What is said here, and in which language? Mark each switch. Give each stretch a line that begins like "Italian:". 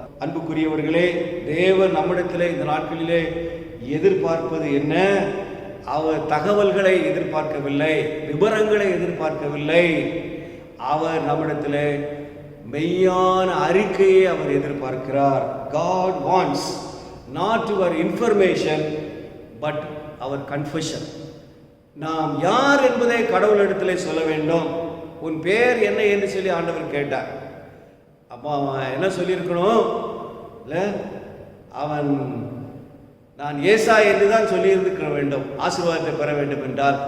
Tamil: அன்புக்குரியவர்களே, தேவன் நம்மிடத்திலே இந்த நாட்களிலே எதிர்பார்ப்பது என்ன? அவர் தகவல்களை எதிர்பார்க்கவில்லை, விவரங்களை எதிர்பார்க்கவில்லை. அவர் நம்மிடத்திலே மெய்யான அறிக்கையை அவர் எதிர்பார்க்கிறார்.
English: God wants not our information but our confession.
Tamil: நாம் யார் என்பதை கடவுளிடத்திலே சொல்ல வேண்டும். உன் பேர் என்ன என்று சொல்லி ஆண்டவர் கேட்டார். அப்போ அவன் என்ன சொல்லியிருக்கணும்? இல்லை, அவன் நான் ஏசா என்று தான் சொல்லியிருக்க வேண்டும், ஆசீர்வாதத்தை பெற வேண்டும் என்றால்.